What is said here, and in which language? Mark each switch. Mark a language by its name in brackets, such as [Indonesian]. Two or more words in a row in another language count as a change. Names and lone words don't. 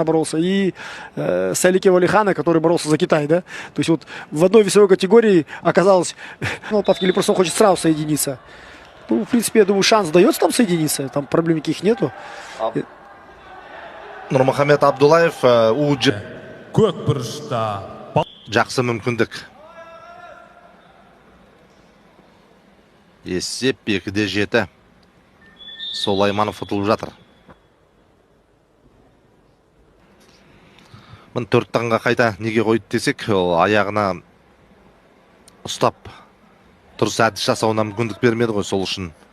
[Russian] боролся, и Салике Валихана, который боролся за Китай, да? То есть вот в одной весовой категории оказалось, или просто он хочет сразу соединиться. В принципе, я думаю, шанс дается там соединиться, там проблем никаких нету. [Kazakh] Нурмухамед Абдуллаев жақсы мүмкіндік. Есеп 2-7. Солайманов ұтылып жатыр. Мін 4 таңға қайта неге қойды десек, аяғына ұстап тұрыс әдіс жасауына мүмкіндік бермеді ғой, сол үшін.